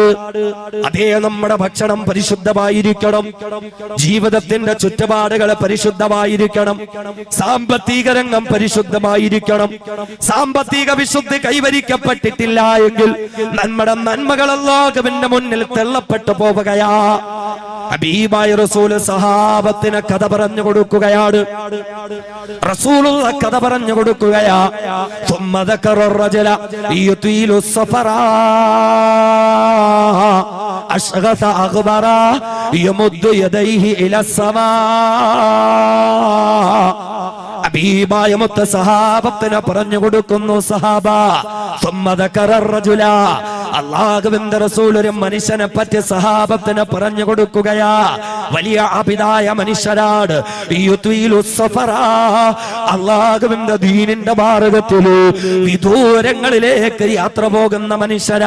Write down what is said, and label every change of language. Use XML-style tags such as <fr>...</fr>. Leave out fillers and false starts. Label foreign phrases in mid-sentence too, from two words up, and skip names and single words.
<ml>അതേ, നമ്മുടെ ഭക്ഷണം പരിശുദ്ധമായിരിക്കണം, ജീവിതത്തിന്റെ ചുറ്റുപാടുകൾ പരിശുദ്ധമായിരിക്കണം, സാമ്പത്തിക രംഗം പരിശുദ്ധമായിരിക്കണം. സാമ്പത്തിക വിശുദ്ധി കൈവരിക്കപ്പെട്ടിട്ടില്ല എങ്കിൽ നമ്മുടെ നന്മകൾ അല്ലാഹുവിന്റെ മുന്നിൽ തള്ളപ്പെട്ടു പോവുകയാ. ഹബീബായ റസൂൽ സഹാബത്തിന് കഥ പറഞ്ഞു കൊടുക്കുകയാണ്. റസൂലുള്ള കഥ പറഞ്ഞു കൊടുക്കുകയാ.</ml> <ar>ثم ذكر الرجل يطيل السفر أشغث أغبر يمد يديه إلى السماء.</ar> <ml>ഹബീബായ മുത്ത സഹാബത്തിന് പറഞ്ഞു കൊടുക്കുന്നു, സഹാബ</ml> <ar>ثم ذكر الرجل,</ar> <ml>അല്ലാഹുവിന്റെ റസൂൽ ഒരു മനുഷ്യനെ പറ്റി സഹാബത്തിന് പറഞ്ഞു കൊടുക്കുകയാ. വലിയ അബിദായ മനുഷ്യരാണ്. അല്ലാഹുവിന്റെ ദീനിന്റെ മാർഗ്ഗത്തില് വിദൂരങ്ങളിലേക്ക് യാത്ര പോകുന്ന മനുഷ്യരാ.</ml>